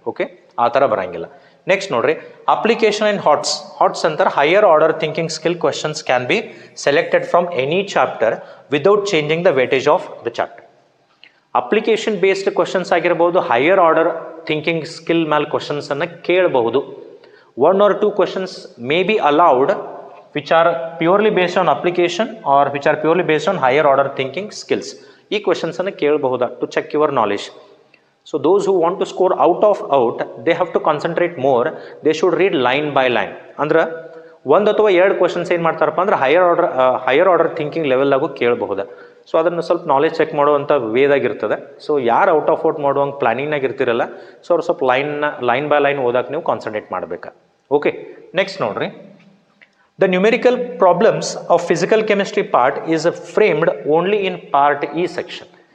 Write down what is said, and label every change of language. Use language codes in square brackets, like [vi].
[en] okay, [kn] ಆ ಥರ ಬರೋಂಗಿಲ್ಲ. [en] Next ನೋಡ್ರಿ, application in HOTS. HOTS ಅಂತಾರೆ higher order thinking skill questions can be selected from any chapter without changing the weightage of the chapter. [kn] Application based questions ಆಗಿರ್ಬೋದು, higher order thinking skill ಮೇಲೆ ಕ್ವಶನ್ಸನ್ನು ಕೇಳಬಹುದು. [en] 1 or 2 questions may be allowed which are purely based on application or which are purely based on higher order thinking skills. [kn] ಈ ಕ್ವಶನ್ಸನ್ನು ಕೇಳಬಹುದಾ [en] To check your knowledge. So those who want to score out, they have to concentrate more. They should read line by line. [kn] ಅಂದ್ರೆ ಒಂದು ಅಥವಾ ಎರಡು questions ಏನು ಮಾಡ್ತಾರಪ್ಪ ಅಂದ್ರೆ higher order thinking ಲೆವೆಲ್ಲಾಗೂ ಕೇಳಬಹುದು. So ಅದನ್ನು ಸ್ವಲ್ಪ ನಾಲೆಜ್ ಚೆಕ್ ಮಾಡುವಂಥ ವೇದಾಗಿರ್ತದೆ. ಸೊ ಯಾರು ಔಟ್ ಆಫ್ ಔಟ್ ಮಾಡುವಂಗೆ ಪ್ಲಾನಿಂಗ್ನಾಗ ಇರ್ತಿರಲ್ಲ, ಸೊ ಅವ್ರು ಸ್ವಲ್ಪ ಲೈನ್ ಬೈ ಲೈನ್ ಓದಕ್ಕೆ ನೀವು ಕಾನ್ಸಂಟ್ರೇಟ್ ಮಾಡಬೇಕು. [en] Okay, next ನೋಡ್ರಿ, the numerical problems of physical chemistry part is framed only in part E section.